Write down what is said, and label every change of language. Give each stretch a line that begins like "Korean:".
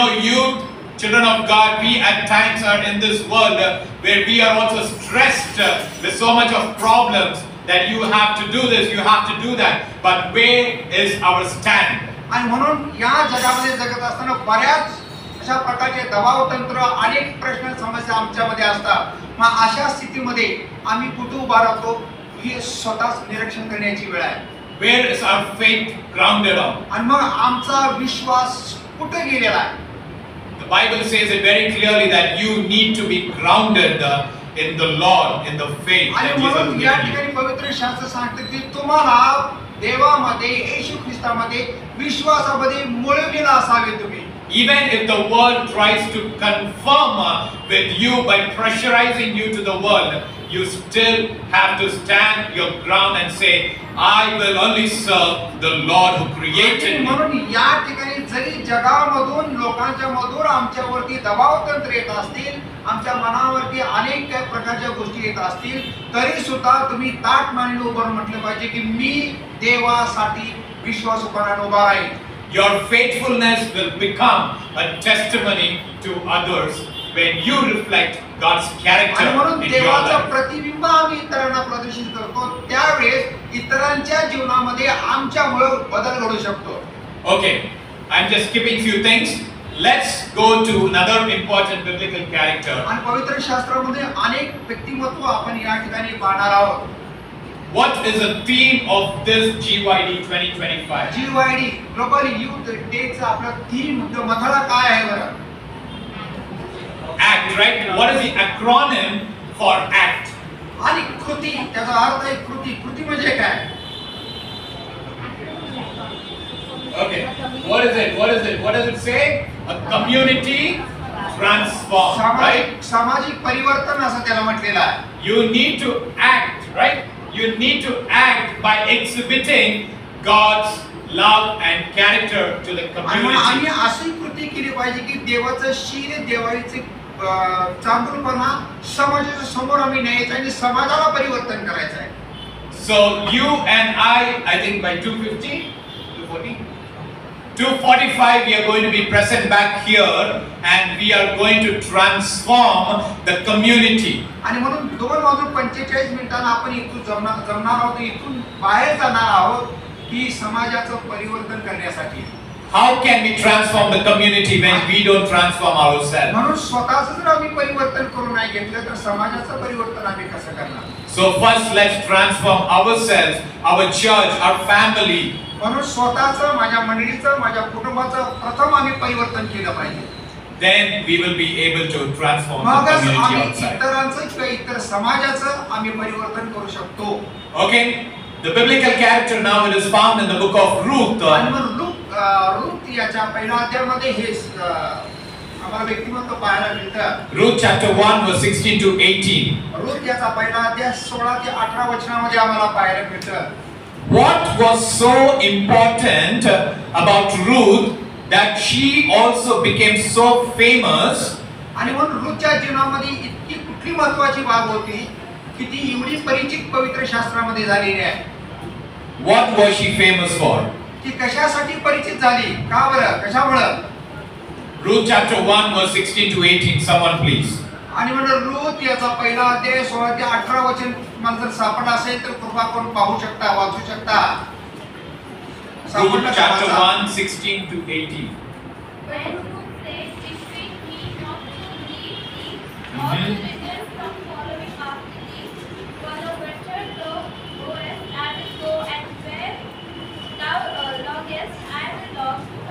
English: You children of God, we at times are in this world where we are also stressed with so much of problems that you have to do this, you have to do that. But where is our stand?
Marathi: आणि म्हणून या जगामध्ये जगत असताना बऱ्याच अशा प्रकारचे दबाव तंत्र, अनेक प्रश्न समस्या आमच्यामध्ये असतात. मग अशा स्थितीमध्ये आम्ही कुठे उभा राहतो हे स्वतःच निरीक्षण करण्याची वेळ आहे.
English: Where is our faith grounded on?
Marathi: आणि मग आमचा विश्वास कुठे गेलेला आहे?
English: The Bible says it very clearly that you need to be grounded in the Lord, in the faith
Marathi: आणि
English: that Jesus has
Marathi: म्हणून या
English: given you.
Marathi: ठिकाणी पवित्र शास्त्र सांगते की तुम्हाला देवामध्ये, येशू ख्रिस्तामध्ये विश्वासामध्ये मुळविला असावे तुम्ही.
English: Even if the world tries to conform with you by pressurizing you to the world, you still have to stand your ground and say, I will only serve the Lord who created me.
Marathi: म्हणून या ठिकाणी जरी जगामधून लोकांच्या मधून आमच्यावरती दबाव तंत्र येत असतील, आमच्या मनावरती अनेक काही प्रकारच्या गोष्टी येत असतील, तरी सुद्धा तुम्ही ताठ मानेने उभं म्हटलं पाहिजे की मी देवासाठी विश्वासपणाने उभा आहे.
English: Your faithfulness will become a testimony to others when you reflect God's character
Marathi: आणि म्हणून
English: in your
Marathi: देवाचं
English: life.
Marathi: प्रतिबिंब आम्ही इतरांना प्रदर्शित करतो, त्यावेळेस इतरांच्या जीवनामध्ये आमच्यामुळे बदल घडू शकतो.
English: Okay, I'm just skipping few things. Let's go to another important biblical character.
Marathi: आणि पवित्र शास्त्रामध्ये अनेक व्यक्तिमत्व आपण या ठिकाणी पाहणार आहोत.
English: What is the theme of this GYD 2025?
Marathi: GYD global youth डेचा आपला थीम मथळा काय आहे बरं?
English: ACT, right? What is the acronym for ACT?
Marathi: आणि कृती, त्याचा अर्थ आहे कृती. कृती म्हणजे काय?
English: Okay, what is it? What is it? What does it say? A community transformed, right?
Marathi: सामाजिक परिवर्तन असं त्याला म्हटलेलं आहे.
English: You need to act, right? You need to act by exhibiting God's love and character to the
Marathi: आणि आम्ही
English: community.
Marathi: अशी कृती केली पाहिजे की देवाचं शील, देवाचे चांगुलपणा समाजाच्या समोर आम्ही न्यायचं आणि समाजाला परिवर्तन करायचं आहे.
English: So you and I think by 2:50, 2:40, 2:45 we are going to be present back here and we are going to transform the community.
Marathi: आणि म्हणून 2:45 आपण इथून जमणार आहोत, इथून बाहेर जाणार आहोत की समाजाचं परिवर्तन करण्यासाठी.
English: How can we transform the community when we don't transform ourselves?
Marathi: म्हणून स्वतःच जर आम्ही परिवर्तन करून नाही घेतलं तर समाजाचं परिवर्तन आम्ही कसं करणार?
English: So first let's transform ourselves, our church, our family.
Marathi: म्हणून स्वतःचं, माझ्या मंडळीचं, माझ्या कुटुंबाचं प्रथम आम्ही परिवर्तन केलं पाहिजे.
English: Then we will be able to transform the
Marathi: मगच
English: community
Marathi: आम्ही
English: outside.
Marathi: इतरांचं किंवा इतर समाजाचं आम्ही परिवर्तन करू शकतो.
English: Okay, the biblical character now it is found in the book of Ruth.
Marathi: आणि मग रूथ याच्या पहिल्या अध्यायामध्ये हे आम्हाला व्यक्तिमत्व पाहायला मिळतं.
English: Ruth chapter 1 verse 16 to 18.
Marathi: Ruth याचा पहिला अध्याय 16 ते 18 वचनामध्ये आम्हाला पाहायला मिळतं.
English: What was so important about Ruth that she also became so famous?
Marathi: आणि म्हणून रूथच्या जीवनामध्ये इतकी कुठली महत्त्वाची बाब होती की ती एवढी परिचित पवित्र शास्त्रामध्ये झालेली आहे.
English: What was she famous for?
Marathi: ती कशासाठी परिचित झाली? का बरं? कशामुळे?
English: Ruth chapter 1 verse 16 to 18. Someone please.
Marathi: आणि म्हणून रूथ याचा पहिला अध्याय 16 ते 18 वचन मला जर सापडला असेल तर कृपा करून पाहू शकता, वाचू शकता.
English: Ruth chapter 1 16 to 18. When Ruth said, "Between me not to leave thee, or to return from following after thee, for the winter thou goest, I will go, and where thou longest, I will lodge.